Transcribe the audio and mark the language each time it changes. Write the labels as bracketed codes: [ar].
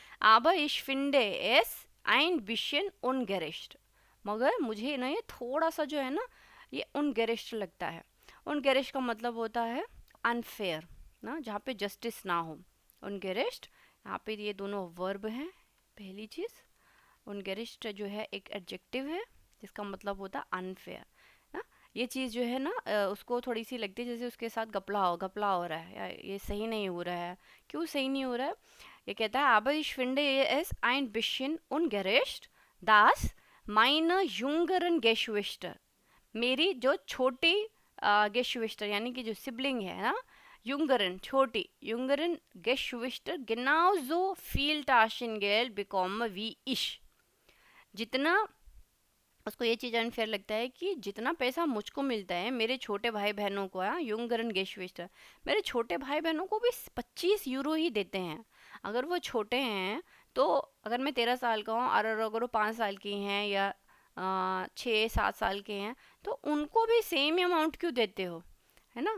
[de] आबा इश फिंडे एस आइन बिशन उनगेरिश्ट, [hi] मगर मुझे ना ये थोड़ा सा जो है ना ये उनगेरिश्ट लगता है, उनगेरिश्ट का मतलब होता है अनफेयर ना, जहाँ पे जस्टिस ना हो, उनगेरिश्ट, यहाँ पे ये दोनों वर्ब हैं, पहली चीज़ उनगेरिश्ट जो है एक एडजेक्टिव है, जिसका मतलब होता है अनफेयर ना। ये चीज़ जो है ना उसको थोड़ी सी लगती है जैसे उसके साथ घपला हो रहा है, या ये सही नहीं हो रहा है। क्यों सही नहीं हो रहा है? [de] ये कहता है aber ich finde es ein bisschen ungerecht dass meine jüngeren Geschwister, [hi] मेरी जो छोटी Geschwister यानी कि जो सिबलिंग है ना, [de] Jüngeren [hi] छोटी [de] Jüngeren Geschwister genauso viel Taschengeld bekomme wie ich। [hi] जितना उसको ये चीज़ अनफेयर लगता है कि जितना पैसा मुझको मिलता है मेरे छोटे भाई बहनों को, [de] युंगरन गेशविस्टर, [hi] मेरे छोटे भाई बहनों को भी 25 यूरो ही देते हैं। अगर वो छोटे हैं तो अगर मैं 13 साल का हूँ और अगर वो 5 साल की हैं या 6-7 साल के हैं तो उनको भी सेम अमाउंट क्यों देते हो, है ना।